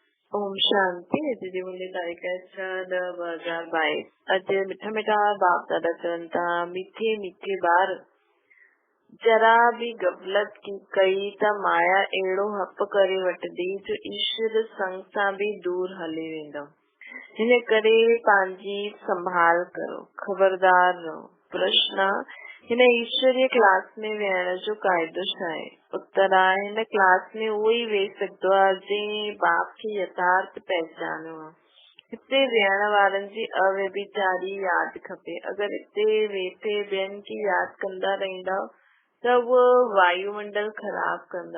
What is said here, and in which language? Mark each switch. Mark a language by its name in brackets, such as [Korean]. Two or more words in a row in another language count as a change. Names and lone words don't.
[Sindhi] ओम शांति। दीदी मुंहिंजी तारीख़ 6/10/2022। अॼु मिठा मिठा बाप दादा चवनि था, [Hindi] मीठे मीठे [Sindhi] ॿार जरा भी गफ़लत कई त माया अहिड़ो हप करे वठंदी जो ईश्वर संग सां बि दूर हली वेंदो। हिन करे पंहिंजी संभाल करो, खबरदार रहो। प्रश्न: हिन ईश्वरीय क्लास में वेहण जो क़ाइदो छा आहे? उत्तर आहे, हिन क्लास में उहो ई वेही सघंदो आहे जंहिं बाप खे यथार्थ पहचानियो आहे। हिते वेहण वारनि जी अव्यभिचारी यादि खपे। अगरि हिते वेठे ॿियनि खे यादि कंदा रहंदा त उहो वायुमंडल ख़राब कंदो।